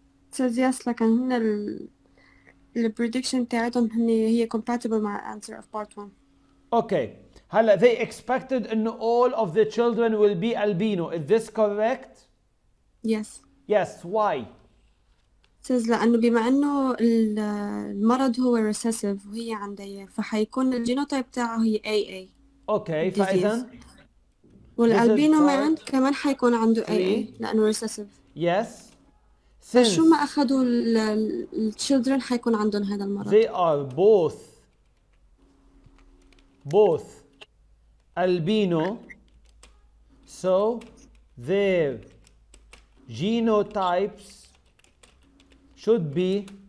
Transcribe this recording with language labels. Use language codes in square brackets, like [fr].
[en] Says yes, [ar] لكن هن البريدكشن تاعتهم هي [en] compatible [ar] مع [en] answer of part 1. Okay. [ar] هلا [en] they expected [ar] ان [en] all of the children will be albino. Is this correct? Yes. Yes. Why? says [ar] لأنه بما إنه المرض هو recessive وهي عندها فحيكون الجينوتايب تاعه هي AA. [en] Okay. [ar] فإذا والألبينو مان كمان حيكون عنده AA لأنه recessive. [en] Yes. [ar] فشو ما أخذوا الchildren حيكون عندهم هذا المرض. [en] They are both albino, so their genotypes should be